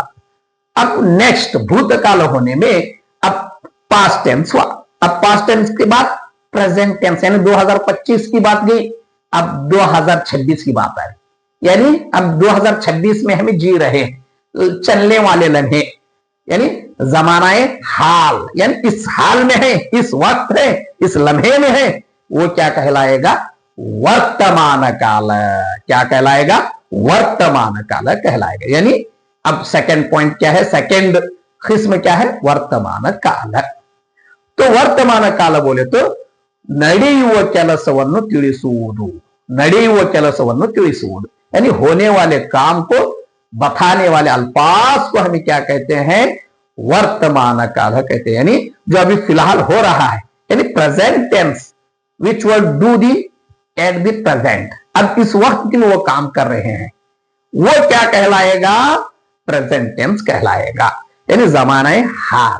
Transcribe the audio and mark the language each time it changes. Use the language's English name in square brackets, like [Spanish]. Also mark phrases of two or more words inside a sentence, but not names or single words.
[Hindi] अब नेक्स्ट भूतकाल होने में अब [English] past tense [Hindi] हुआ, अब [English] past tense [Hindi] के बाद [English] present tense [Hindi] यानी 2025 की बात गई, अब 2026 की बात आई, यानी अब 2026 में हमें जी रहे चलने वाले लम्हे, यानी जमानाए हाल, यानी इस हाल में है, इस वक्त है, इस लम्हे में है, वो क्या कहलाएगा, वर्तमान काल। क्या कहलाएगा, वर्तमान काल कहलाएगा। यानी अब [English] second point [Hindi] क्या है, सेकंड किस्म क्या है, वर्तमान काल। तो वर्तमान काल बोले तो [Kannada] ನಡೆಯುವ ಕೆಲಸವನ್ನು ತಿಳಿಸುವುದು, ನಡೆಯುವ ಕೆಲಸವನ್ನು ತಿಳಿಸುವುದು, [Hindi] यानी होने वाले काम को बताने वाले अल्फाज को हमें क्या कहते हैं, वर्तमान काल कहते हैं। यानी जो अभी फिलहाल हो रहा है, यानी [English] present tense which will do the at the present, [Hindi] अब इस वक्त में वो काम कर रहे हैं, वो क्या कहलाएगा, [English] present tense [Hindi] कहलाएगा, यानी जमानाए हाल।